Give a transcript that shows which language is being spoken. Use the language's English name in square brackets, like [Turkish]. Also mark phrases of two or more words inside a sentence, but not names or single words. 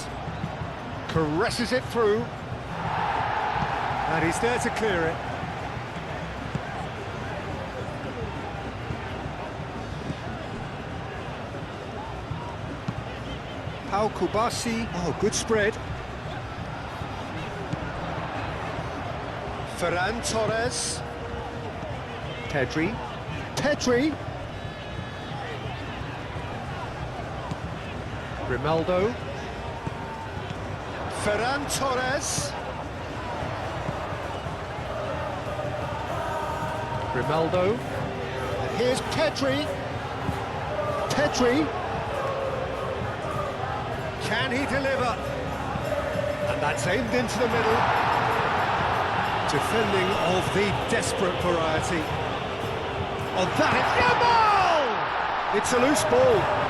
[English] Caresses it through. And he's there to clear it. Pau Kubasi. Oh, good spread. Ferran Torres. Pedri. Grimaldo. Ferran Torres. Grimaldo. And here's Pedri. Can he deliver? And that's aimed into the middle. Defending of the desperate variety. Oh, that is Yamal! It's a loose ball.